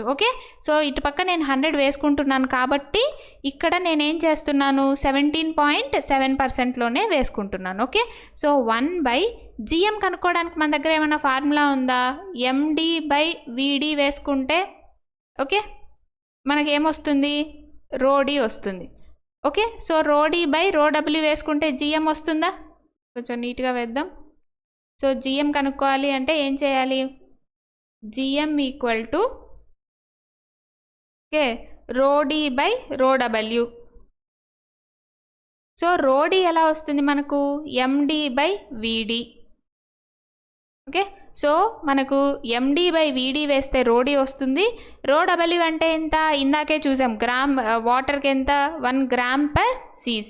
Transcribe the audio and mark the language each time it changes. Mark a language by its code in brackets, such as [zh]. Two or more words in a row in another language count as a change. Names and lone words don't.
[en] okay, so [te] ఇటుపక్క నేను 100 వేసుకుంటున్నాను కాబట్టి ఇక్కడ నేనేం చేస్తున్నాను, 17.7%లోనే వేసుకుంటున్నాను. [en] okay, so [te] 1/GM కనుక్కోవడానికి మన దగ్గర ఏమైనా ఫార్ములా ఉందా? MD/VD వేసుకుంటే ఓకే మనకేమొస్తుంది, ρD వస్తుంది. [en] okay, so [te] ρD/ρW వేసుకుంటే GM వస్తుందా? కొంచెం నీట్గా వేద్దాం. సో GM కనుక్కోవాలి అంటే ఏం చేయాలి, GM [en] equal to [te] ఓకే ρD/ρW. సో ρD ఎలా వస్తుంది మనకు, MD/VD. [en] okay, so [te] మనకు MD/VD వేస్తే ρD వస్తుంది. ρW అంటే ఎంత, ఇందాకే చూసాం, గ్రామ్ వాటర్కి ఎంత, 1 g/cc.